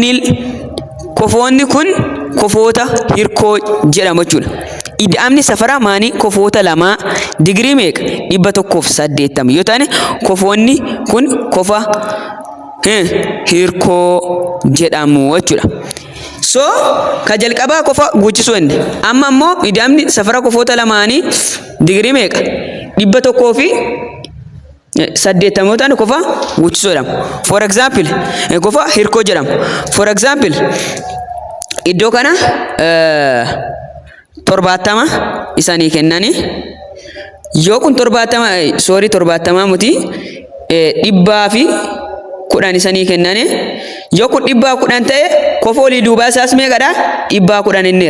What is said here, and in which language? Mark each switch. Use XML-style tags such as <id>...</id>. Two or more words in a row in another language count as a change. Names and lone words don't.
<om>kun kofoota hirkoo jedhamu jechuudha ida'amni safara maanii kofoota lamaa digirii meeqa 180 yoo ta'ane kofoonni kun kofa hirkoo jedhamu jechuudha so ka jalqabaa kofa guuchisoo inni amma immoo ida'amni safara kofoota lamaanii digirii meeqa 100 fi saddeettamotaan qofa guuchisuu jedhama.</om> <en>For example</en> <om>qofa hirkoo jedhama.</om> <en>For example</en> <om>iddoo kana 70 isaanii kennanii yoo kun 70 muti 110 isaanii kennanii yoo kun 110 ta'e qofa olii duubaa isaas meeqadha 110 inneer.</om>